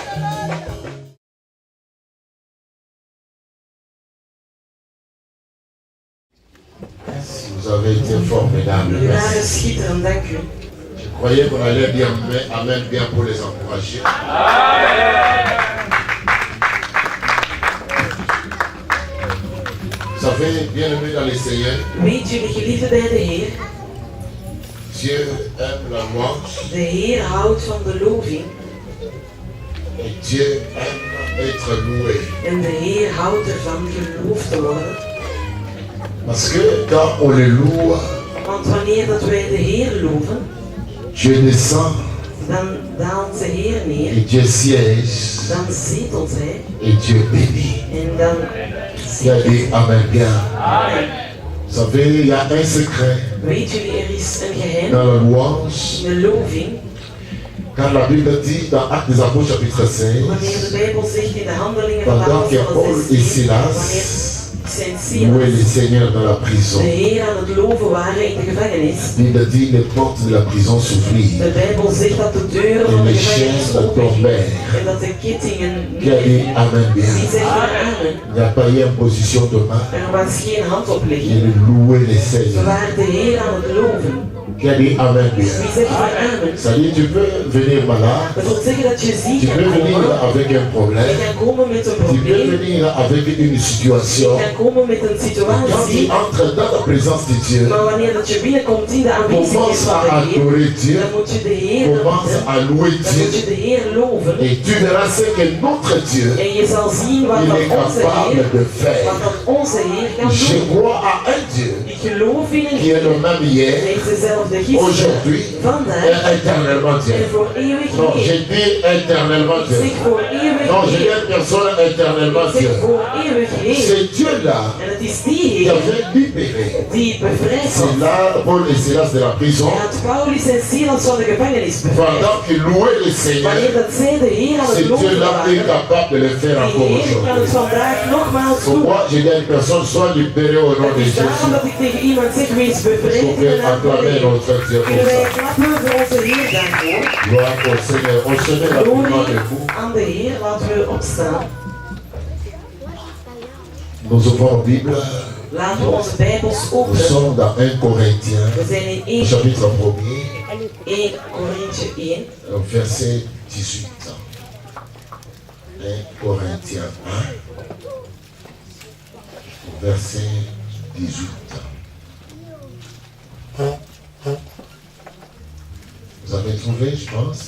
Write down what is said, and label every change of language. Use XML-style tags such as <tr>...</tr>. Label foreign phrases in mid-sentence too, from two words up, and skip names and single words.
<fr>Vous avez été formidable. Merci. Je croyais qu'on allait dire amen bien pour les encourager. Vous savez, bien aimé dans les Seigneurs,</fr> <nl>Weet jullie geliefden bij de Heer?</nl> <fr>Dieu aime la louange</fr> <nl>De Heer houdt van de loving</nl> <fr>et Dieu aime être loué.</fr> <nl>en de Heer houdt ervan geloofd te worden.</nl> <fr>Parce que quand on le loue,</fr> <nl>Want wanneer dat wij de Heer loven,</nl> <fr>Dieu descend</fr> <nl>dan daalt de Heer neer,</nl> <fr>et Dieu siège</fr> <nl>dan zetelt Hij</nl> <fr>et Dieu bénit.</fr> <nl>en dan</nl> <fr>Il a dit amen bien. Amen. Vous savez, il y a un secret</fr> <nl>Weet jullie, er is een geheim</nl> <fr>dans la louange.</fr> <nl>in de loving.</nl> <fr>Quand la Bible dit dans Actes des Apôtres chapitre 16,</fr> <nl>Wanneer de Bijbel zegt in de handelingen van de</nl> <fr>pendant que Paul</fr> <nl>apostelen</nl> <fr>et</fr> <nl>16, wanneer Silas Sint</nl> <fr>louaient le</fr> <nl>Silas</nl> <fr>Seigneur dans la prison,</fr> <nl>de Heer aan het loven waren in de gevangenis.</nl> <fr>la Bible dit les portes de la prison</fr> <nl>De</nl> <fr>s'ouvrirent</fr> <nl>Bijbel zegt dat de deuren</nl> <fr>et</fr> <nl>van de</nl> <fr>les</fr> <nl>gevangenis</nl> <fr>chaînes</fr> <nl>opengingen</nl> <fr>tombèrent.</fr> <nl>en dat de kettingen</nl> <fr>Qui a dit amen</fr> <nl>Die</nl> <fr>bien.</fr> <nl>zegt amen.</nl> <fr>Il n'y a pas eu une position de main.</fr> <nl>Er was geen handoplegging.</nl> <fr>Il louait le</fr> <nl>We</nl> <fr>Seigneur.</fr> <nl>waren de Heer aan het loven.</nl> <fr>Qui a dit amen bien.</fr> <nl>Wie zegt van amen?</nl> <fr>Ça dit, tu peux venir malade,</fr> <nl>Dat wil zeggen dat je ziek</nl> <fr>tu</fr> <nl>kan</nl> <fr>peux venir</fr> <nl>komen.</nl> <fr>avec un</fr> <nl>Je</nl> <fr>problème,</fr> <nl>kan komen met een</nl> <fr>tu peux</fr> <nl>probleem.</nl> <fr>venir avec une</fr> <nl>Je</nl> <fr>situation.</fr> <nl>kan komen met een</nl> <fr>Quand tu</fr> <nl>situatie.</nl> <fr>entres dans la présence de Dieu,</fr> <nl>Maar wanneer dat je binnenkomt in de aanwezigheid</nl> <fr>commence</fr> <nl>van</nl> <fr>à</fr> <nl>de Heer,</nl> <fr>adorer Dieu,</fr> <nl>dan moet je de Heer</nl> <fr>commence</fr> <nl>danken.</nl> <fr>à louer</fr> <nl>Dan moet je</nl> <fr>Dieu,</fr> <nl>de Heer loven.</nl> <fr>et tu verras ce que notre Dieu,</fr> <nl>En je zal zien wat</nl> <fr>il</fr> <nl>dat</nl> <fr>est</fr> <nl>onze</nl> <fr>capable</fr> <nl>Heer,</nl> <fr>de faire.</fr> <nl>wat dat onze Heer kan</nl> <fr>Je</fr> <nl>doen.</nl> <fr>crois à un Dieu</fr> <nl>Ik geloof in een</nl> <fr>qui est le même</fr> <nl>Hij</nl> <fr>hier,</fr> <nl>is dezelfde gisteren,</nl> <fr>aujourd'hui,</fr> <nl>vandaag</nl> <fr>et éternellement</fr> <nl>en</nl> <fr>Dieu.</fr> <nl>voor eeuwig</nl> <fr>Non,</fr> <nl>Heer.</nl> <fr>j'ai dit éternellement</fr> <nl>Ik</nl> <fr>Dieu.</fr> <nl>zeg voor eeuwig</nl> <fr>Non, j'ai dit</fr> <nl>Heer.</nl> <fr>une personne éternellement</fr> <nl>Ik zeg</nl> <fr>Dieu.</fr> <nl>voor eeuwig Heer.</nl> <fr>C'est Dieu-là</fr> <nl>En het is die</nl> <fr>qui</fr> <nl>Heer</nl> <fr>avait libéré.</fr> <nl>die bevrijd</nl> <fr>C'est</fr> <nl>had.</nl> <fr>là Paul et Silas de la prison.</fr> <nl>Hij had Paulus en Silas van de gevangenis bevrijd.</nl> <fr>Pendant qu'ils louaient le Seigneur,</fr> <nl>Wanneer dat zij de Heer aan</nl> <fr>ce</fr> <nl>het loven</nl> <fr>Dieu-là est</fr> <nl>waren,</nl> <fr>capable de le faire</fr> <nl>die</nl> <fr>encore</fr> <nl>Heer kan het</nl> <fr>aujourd'hui.</fr> <nl>vandaag nogmaals doen.</nl> <fr>Pourquoi j'ai dit à une personne, sois libéré au nom</fr> <nl>Het</nl> <fr>de</fr> <nl>is daarom</nl> <fr>Jésus.</fr> <nl>dat ik tegen iemand zeg, wees bevrijd</nl> <fr>Vous</fr> <nl>in de</nl> <fr>pouvez</fr> <nl>naam van de</nl> <fr>acclamer</fr> <nl>Heer.</nl> <fr>notre Dieu pour</fr> <nl>Kunnen wij</nl> <fr>ça.</fr> <nl>klappen voor onze Heer daarvoor?</nl> <fr>Gloire au Seigneur. On se met rapidement</fr> <nl>Glorie</nl> <fr>debout.</fr> <nl>aan de Heer, laten we opstaan.</nl> <fr>Nous ouvrons la Bible.</fr> <nl>Laten we onze Bijbels</nl> <fr>Nous</fr> <nl>openen.</nl> <fr>sommes dans 1 Corinthiens,</fr> <nl>We zijn in 1</nl> <fr>chapitre 1er,</fr> <nl>Korinthe 1,</nl> <fr>verset 18. 1 Corinthiens 1, verset 18. Vous avez trouvé, je pense.</fr>